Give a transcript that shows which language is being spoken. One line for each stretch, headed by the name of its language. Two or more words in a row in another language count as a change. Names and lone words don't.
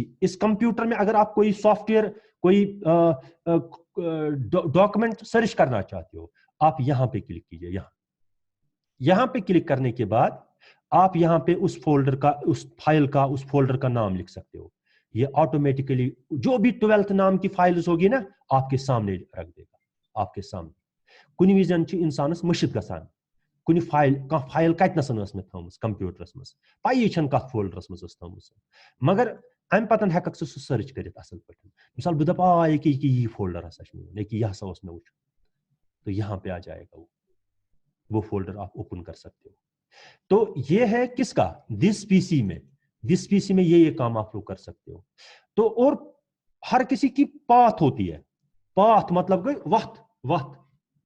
Hindi: इस कंप्यूटर में अगर आप कोई सॉफ्टवेयर, कोई डॉक्यूमेंट सर्च करना चाहते हो, आप यहाँ पे क्लिक कीजिए। यहाँ पे क्लिक करने के बाद आप यहाँ पे उस फोल्डर का, उस फाइल का, उस फोल्डर का नाम लिख सकते हो। ये ऑटोमेटिकली जो भी 12th नाम की फाइल्स होगी ना, आपके सामने रख देगा, आपके सामने।
Kashmiri: कुछ विजन इंसानस मुश्किल गसान, कुछ फाइल कतनसन में थमस कंप्यूटरस मज, पई कत फोल्डरस मज थमस, मगर अम पतन हेक सह सर्च कर असल पे। मिसाल बह दप ये फोल्डर हसा यह हसा मे वो,
Hindi: तो यहाँ पे आ जाएगा वो फोल्डर आप ओपन कर सकते हो। तो ये है किसका? दिस पीसी में ये काम आप लोग कर सकते हो। तो और हर किसी की पाथ होती है, पाथ मतलब वक्त।